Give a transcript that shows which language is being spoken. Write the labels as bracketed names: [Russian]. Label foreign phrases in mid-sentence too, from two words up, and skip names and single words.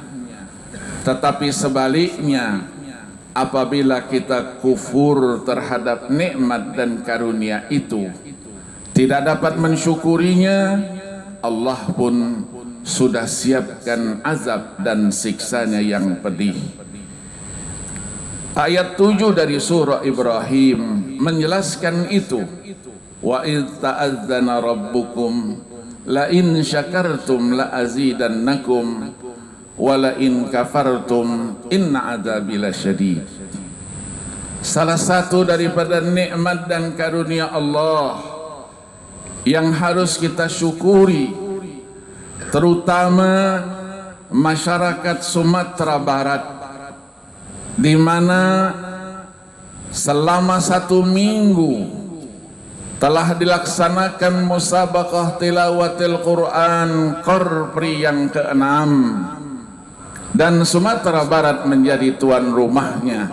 [Indonesian] Tetapi sebaliknya, apabila kita kufur terhadap nikmat dan karunia itu, tidak dapat mensyukurinya, Allah pun sudah siapkan azab dan siksanya yang pedih. Ayat 7 dari surah Ibrahim menjelaskan itu. [Arabic] وإذ تأذن ربكم لئن شكرتم لأزيدنكم ولئن كفرتم إن عذابي لشديد. [Indonesian] Salah satu daripada nikmat dan karunia Allah yang harus kita syukuri, terutama masyarakat Sumatera Barat, di mana selama 1 minggu telah dilaksanakan musabaqah tilawatil Quran Korpri yang ke-6, dan Sumatera Barat menjadi tuan rumahnya.